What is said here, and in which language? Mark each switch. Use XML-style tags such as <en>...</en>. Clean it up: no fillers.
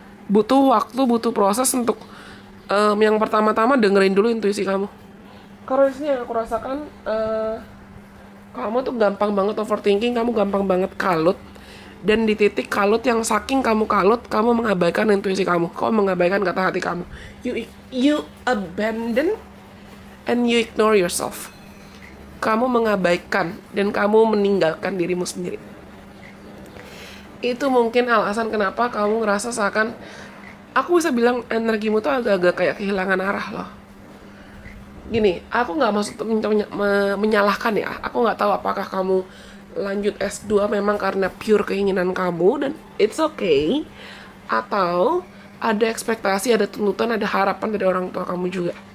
<id>Butuh waktu, butuh proses untuk yang pertama-tama dengerin dulu intuisi kamu. Karena di sini yang aku rasakan, kamu tuh gampang banget overthinking, kamu gampang banget kalut. Dan di titik kalut yang saking kamu kalut, kamu mengabaikan intuisi kamu mengabaikan kata hati kamu.</id> <en>You abandon and you ignore yourself.</en> <id>Kamu mengabaikan dan kamu meninggalkan dirimu sendiri. Itu mungkin alasan kenapa kamu ngerasa seakan, aku bisa bilang energimu tuh agak-agak kayak kehilangan arah loh. Gini, aku nggak maksud menyalahkan ya. Aku nggak tahu apakah kamu lanjut S2 memang karena pure keinginan kamu dan</id> <en>it's okay,</en> <id>atau ada ekspektasi, ada tuntutan, ada harapan dari orang tua kamu juga.</id>